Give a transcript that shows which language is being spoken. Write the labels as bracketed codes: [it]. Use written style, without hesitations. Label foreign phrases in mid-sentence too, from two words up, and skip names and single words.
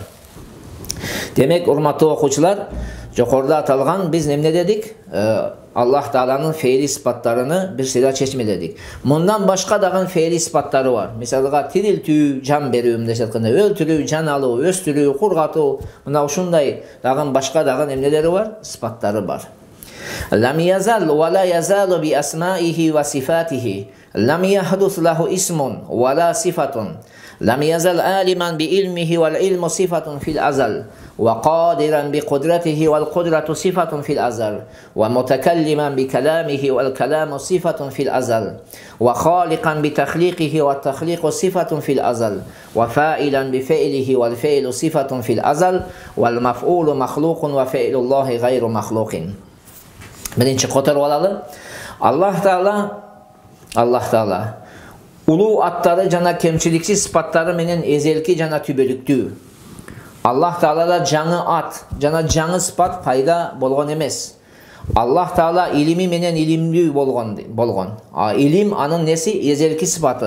[ky] Демек, урматтуу окуучулар, жокоруда аталган биз эмне дедик? Аллах Тааланын фейли сыпаттарыны бир сыйда чечмеледик. Мындан башка дагы фейли сыпаттары бар. Мисалга тирилтүү, жан берүү, мындайча айтканда өлтүрүү, жан алуу, өстүрүү, кургатуу, мына ушундай дагы башка дагы эмнелери бар? Сыпаттары бар. [ar] لم يزل ولا يزال بأسمائه وصفاته. لم يحدث له اسم ولا صفة. لم يزل عالما بعلمه والعلم صفة في الأزل وقادرا بقدرته والقدرة صفة في الأزل ومتكلما بكلامه والكلام صفة في الأزل وخالقا بتخليقه والتخليق صفة في الأزل وفاعلا بفعله والفعل صفة في الأزل والمفعول مخلوق وفعل الله غير مخلوق. [ky] Биринчи которуп алалы. Allah Taala улуу аттары жана кемчиликсиз сыпаттары менен эзелки жана түбөлүктүү. Аллах Таалада жаңы ат жана жаңы сыпат пайда болгон эмес. Аллах Таала илими менен илимдүү болгон. Илим анын неси? Эзелки сыпаты.